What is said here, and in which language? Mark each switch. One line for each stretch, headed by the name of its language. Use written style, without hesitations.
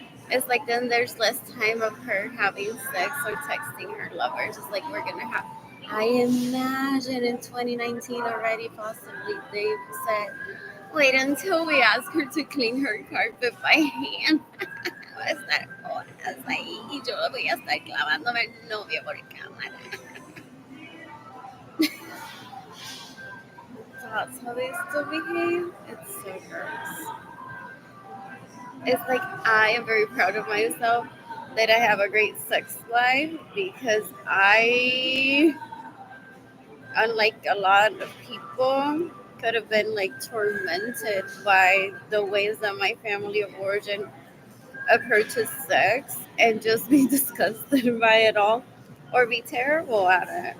English: It's like then there's less time of her having sex or texting her lovers. It's like we're gonna have. I imagine in 2019 already, possibly they said, wait until we ask her to clean her carpet by hand.
Spanish: Va a estar horas ahí y yo voy a estar clavándome el novio por cámara.
English: That's how they still behave. It's so gross. It's like I am very proud of myself that I have a great sex life because I, unlike a lot of people, could have been like tormented by the ways that my family of origin approaches sex and just be disgusted by it all or be terrible at it.